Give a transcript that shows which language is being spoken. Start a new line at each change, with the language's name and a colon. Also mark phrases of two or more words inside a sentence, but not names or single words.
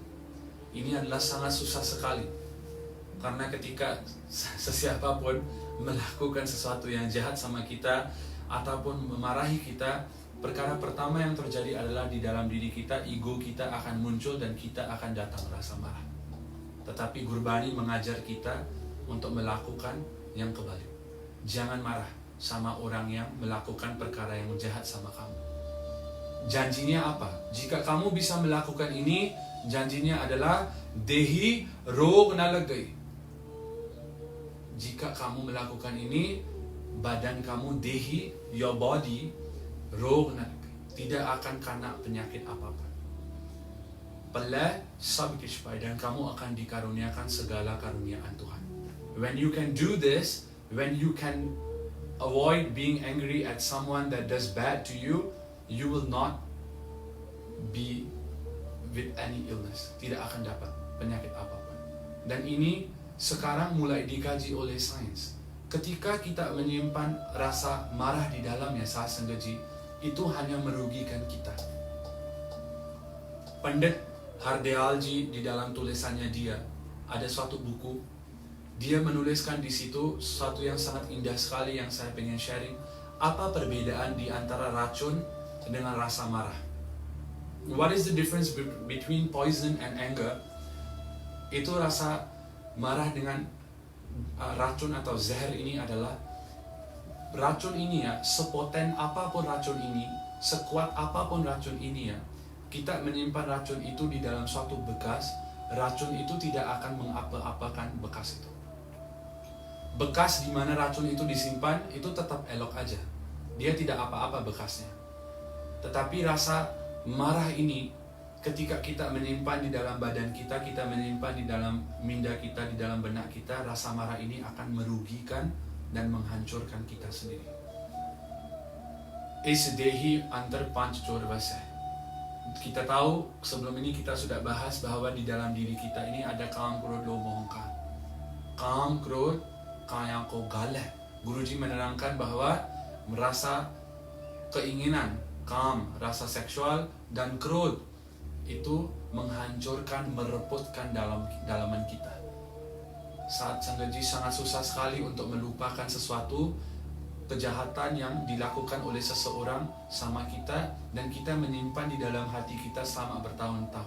Indonesian: Ini adalah sangat susah sekali. Karena ketika sesiapapun melakukan sesuatu yang jahat sama kita ataupun memarahi kita, perkara pertama yang terjadi adalah di dalam diri kita, ego kita akan muncul dan kita akan datang rasa marah. Tetapi Gurbani mengajar kita untuk melakukan yang kebalik. Jangan marah sama orang yang melakukan perkara yang jahat sama kamu. Janjinya apa? Jika kamu bisa melakukan ini, janjinya adalah
Punjabi: ਦੇਹੀ ਰੋਗੁ ਨ ਲਾਗੈ.
Indonesian: Jika kamu melakukan ini, badan kamu, dehi,
English: your body,
Punjabi: ਰੋਗੁ ਨ ਲਾਗੈ,
Indonesian: tidak akan kena penyakit apapun.
Punjabi: ਫਲੁ ਸਭੁ ਕਿਛੁ ਪਾਇ,
Indonesian: dan kamu akan dikaruniakan segala karuniaan Tuhan.
English: When you can do this, when you can avoid being angry at someone that does bad to you, you will not be with any illness.
Indonesian: Tidak akan dapat penyakit apapun. Dan ini sekarang mulai dikaji oleh sains. Ketika kita menyimpan rasa marah di dalamnya saat sengaja, itu hanya merugikan kita. Pandit Hardayalji di dalam tulisannya dia ada suatu buku. Dia menuliskan di situ sesuatu yang sangat indah sekali yang saya pengen sharing. Apa perbedaan di antara racun dengan rasa marah?
English: What is the difference between poison and anger?
Indonesian: Itu rasa marah dengan racun atau zahir ini adalah, racun ini ya, sepoten apapun racun ini, sekuat apapun racun ini ya, kita menyimpan racun itu di dalam suatu bekas, racun itu tidak akan mengapa-apakan bekas itu. Bekas di mana racun itu disimpan itu tetap elok aja. Dia tidak apa-apa bekasnya. Tetapi rasa marah ini ketika kita menyimpan di dalam badan kita, kita menyimpan di dalam minda kita, di dalam benak kita, rasa marah ini akan merugikan dan menghancurkan kita sendiri.
Punjabi: ਇਸੁ ਦੇਹੀ ਅੰਦਰਿ ਪੰਚ ਚੋਰ ਵਸਹਿ.
Indonesian: Kita tahu sebelum ini kita sudah bahas bahwa di dalam diri kita ini ada
Punjabi: ਕਾਮ ਕ੍ਰੋਧ ਲੋਭ ਅਹੰਕਾਰ. ਕਾਮ ਕ੍ਰੋਧ, ਕਾਇਆ ਕਉ ਗਾਲੈ.
Indonesian: Guruji menerangkan bahwa merasa keinginan, kam, rasa seksual, dan krodh itu menghancurkan, merepotkan dalaman kita. Saat sengaja sangat susah sekali untuk melupakan sesuatu kejahatan yang dilakukan oleh seseorang sama kita dan kita menyimpan di dalam hati kita selama bertahun-tahun.